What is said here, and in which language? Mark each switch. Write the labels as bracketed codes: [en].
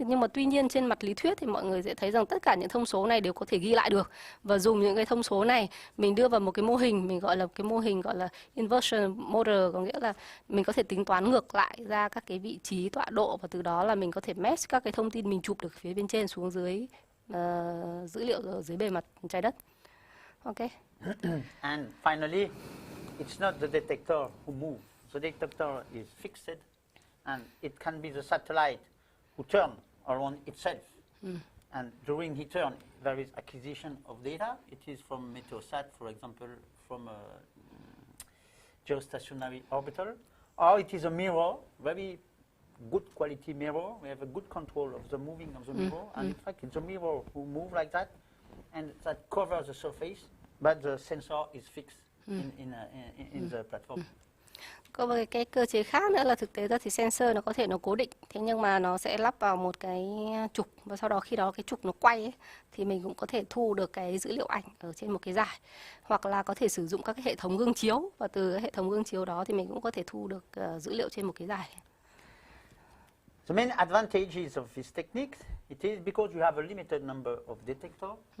[vi] Nhưng mà tuy nhiên trên mặt lý thuyết thì mọi người sẽ thấy rằng tất cả những thông số này đều có thể ghi lại được, và dùng những cái thông số này mình đưa vào một cái mô hình, mình gọi là cái mô hình gọi là inversion model, có nghĩa là mình có thể tính toán ngược lại ra các cái vị trí tọa độ, và từ đó là mình có thể match các cái thông tin mình chụp được phía bên trên xuống dưới dữ liệu ở dưới bề mặt trái đất. [en] Okay. And finally, it's not the detector who moves. The detector is fixed, and it can be the satellite who turns around itself. And during its turn, there is acquisition of data. It is from Meteosat, for example, from a geostationary orbital, or it is a mirror, very good quality mirror. We have a good control of the moving of the mirror, and in fact, it's a mirror who moves like that, and that covers the surface, but the sensor is fixed in the platform. [vi] Có một cái cơ chế khác nữa là thực tế ra thì sensor nó có thể nó cố định, thế nhưng mà nó sẽ lắp vào một cái trục, và sau đó khi đó cái trục nó quay ấy, thì mình cũng có thể thu được cái dữ liệu ảnh ở trên một cái dải, hoặc là có thể sử dụng các cái hệ thống gương chiếu, và từ cái hệ thống gương chiếu đó thì mình cũng có thể thu được dữ liệu trên một cái dải. [en] The main advantages of this technique, it is because you have a limited number of detectors.